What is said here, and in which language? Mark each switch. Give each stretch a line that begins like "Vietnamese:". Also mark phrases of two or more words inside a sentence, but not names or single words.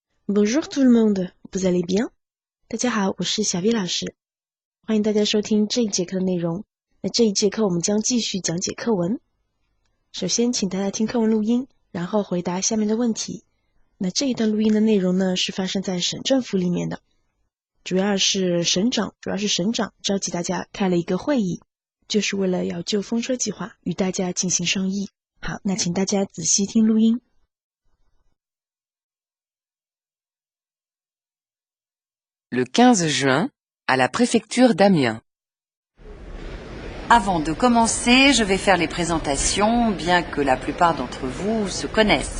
French: Bonjour tout le monde, vous allez bien?
Chinese: 大家好，我是小 V 老师，欢迎大家收听这一节课的内容。那这一节课我们将继续讲解课文。首先，请大家听课文录音，然后回答下面的问题。那这一段录音的内容呢，是发生在省政府里面的，主要是省长召集大家开了一个会议，就是为了要就风车计划与大家进行商议。好，那请大家仔细听录音。
French: Le 15 juin, à la préfecture d'Amiens. Avant de commencer, je vais faire les présentations, bien que la plupart d'entre vous se connaissent.